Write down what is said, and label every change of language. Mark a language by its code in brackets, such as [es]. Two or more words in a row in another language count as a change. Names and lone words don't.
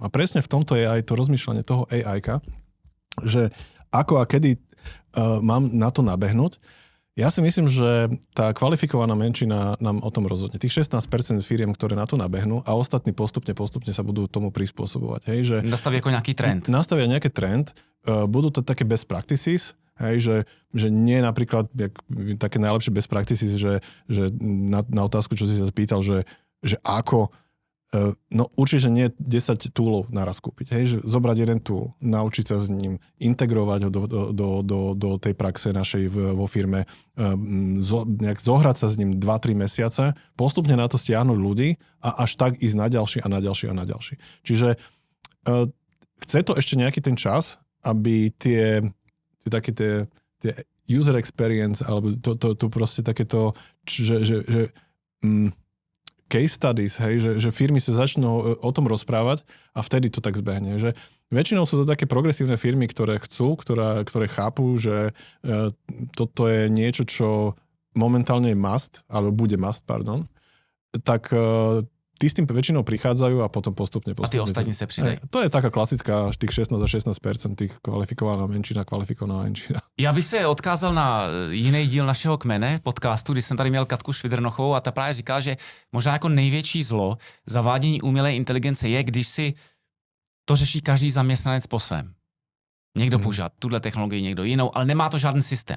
[sk] A presne v tomto je aj to rozmýšľanie toho AI-ka, že ako a kedy mám na to nabehnúť. Ja si myslím, že tá kvalifikovaná menšina nám o tom rozhodne. Tých 16% firiem, ktoré na to nabehnú a ostatní postupne sa budú tomu prispôsobovať. Hej, že nastavia ako nejaký trend. Nastavia nejaký trend, budú to také [en] best practices, [sk] hej, že nie napríklad také najlepšie [en] best practices, [sk] že na otázku, čo si sa pýtal, že ako, no určite nie 10 toolov naraz kúpiť. Hej, že zobrať jeden tool, naučiť sa s ním, integrovať ho do tej praxe našej vo firme, nejak zohrať sa s ním 2-3 mesiace, postupne na to stiahnuť ľudí a až tak ísť na ďalší a na ďalší a na ďalší. Čiže chce to ešte nejaký ten čas, aby tie [en] user experience, [sk] alebo to proste takéto, že [en] case studies, [sk] hej, že firmy sa začnú o tom rozprávať a vtedy to tak zbehne. Že väčšinou sú to také progresívne firmy, ktoré chápu, že toto je niečo, čo momentálne je must, alebo bude must, pardon, tak tí s tým väčšinou prichádzajú a potom postupne. A tí ostatní sa pridajú. To je taká klasická, tých 16 a 16%, tých kvalifikovaná menšina. [cs] Já bych se odkázal na jiný díl našeho kmene podcastu, kdy jsem tady měl Katku Švidrnochovou a ta právě říkala, že možná jako největší zlo zavádění umělé inteligence je, když si to řeší každý zaměstnanec po svém. Někdo používá tuhle technologii, někdo jinou, ale nemá to žádný systém.